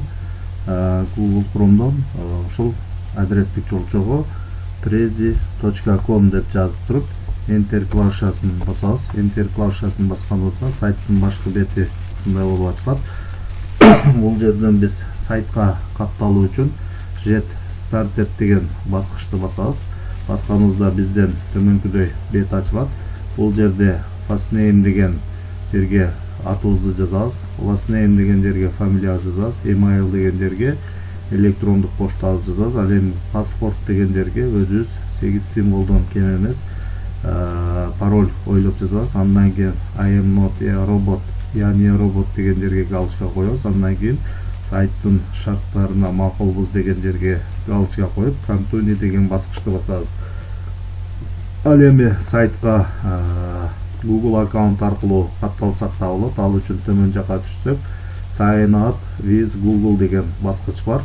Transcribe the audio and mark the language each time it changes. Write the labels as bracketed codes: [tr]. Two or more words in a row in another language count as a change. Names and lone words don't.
[ky] Google Chrome'дон ушул адрестик жолчого prezi.com деп жазып туруп, Enter клавишасын басабыз. Enter клавишасын басканыбызда сайттын башкы бети ушундай болуп ачылат. Бул жерден биз сайтка катталуу үчүн [en] Get Started [ky] деген баскычты басабыз. Басканыбызда бизден төмөнкүдөй бет ачылат. Бул жерде [en] first name [ky] деген жерге атыбызды жазабыз. [en] Last name [ky] деген жерге фамилиябызды жазабыз. Email деген жерге электрондук поштабызды жазабыз. Ал эми паспорт деген жерге өзүбүз 8 символдон кем эмес пароль ойлоп жазабыз. Андан кийин [en] I am not a robot, [ru] я не робот [ky] деген жерге галочка коебуз. Андан кийин сайттын шарттарына макулбуз деген жерге галочка коюп, Continue деген баскычты басабыз. Ал эми сайтка Google аккаунт аркылуу катталсак да болот. Ал үчүн төмөн жака түшсөк, [en] Sign up with Google [ky] деген баскыч бар.